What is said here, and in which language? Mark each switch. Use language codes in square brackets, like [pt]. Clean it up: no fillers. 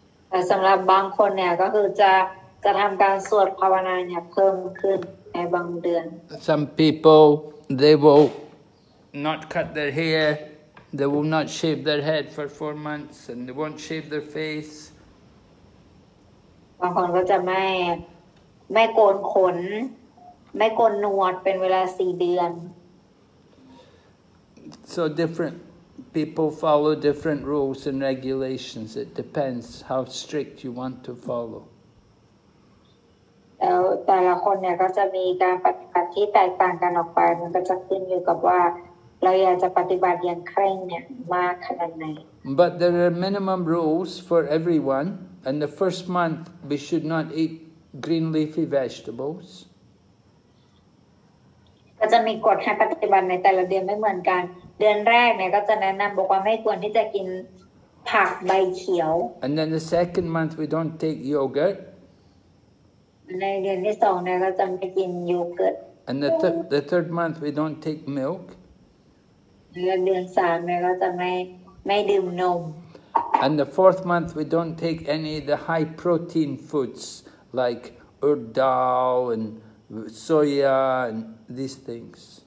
[th] แต่สำหรับบางคนเนี่ยก็คือจะทำการสวดภาวนาเนี่ยเพิ่มขึ้นในบางเดือน [en] Some people, they will not cut their hair, they will not shave their head for 4 months, and they won't shave their face. [th] บางคนก็จะไม่โกนขนไม่โกนหนวดเป็นเวลา4 เดือน [en] So different people follow different rules and regulations. It depends how strict you want to follow. [th] แล้วแต่ละคนเนี่ยก็จะมีการปฏิบัติที่แตกต่างกันออกไปมันก็จะขึ้นอยู่กับว่าเราอยากจะปฏิบัติอย่างเคร่งเนี่ยมากขนาดไหน [en] But there are minimum rules for everyone, and the first month we should not eat green leafy vegetables. [th] ก็จะมีกฎให้ปฏิบัติในแต่ละเดือนไม่เหมือนกันเดือนแรกเนี่ยก็จะแนะนำบอกว่าไม่ควรที่จะกินผักใบเขียว [en] And then the second month we don't take yogurt. [th] ในเดือนที่2เนี่ยก็จะไม่กินโยเกิร์ต [en] And the third month we don't take milk. [th] ในเดือน3เนี่ยก็จะไม่ดื่มนม [en] And the fourth month we don't take any of the high protein foods like urd dal and soya and these things.